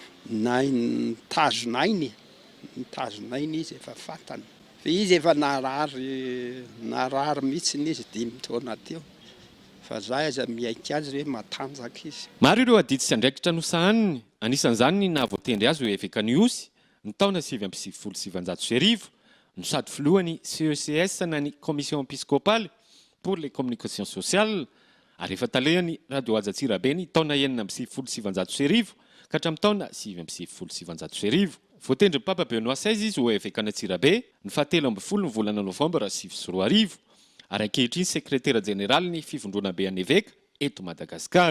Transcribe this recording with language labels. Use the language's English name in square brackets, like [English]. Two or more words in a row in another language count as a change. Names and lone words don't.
[Malagasy] nitazonainy izy efa fantany fa izy efa narary mihitsy izy 5 taona teo fa za aza miaika azy hoe matanjaka izy. Maro ireo adidy sy andraikitra nosahaniny anisan'izany ny nahavoatendry azy ho évêque Niosy ny taona 770 no sady filohany CECS na ny [French] commission épiscopale pour les communications sociales [Malagasy] ary efa talehany radio Antsirabe ny taona 770 ka hatramin'ny taona 770. Voatendry Papa Benoît XVI izy ho évêque Antsirabe ny 17 ny volana novambra 2024 ary ankehitriny [French] secrétaire général [Malagasy] ny fivondrona be an'ny évêque eto Madagasikara.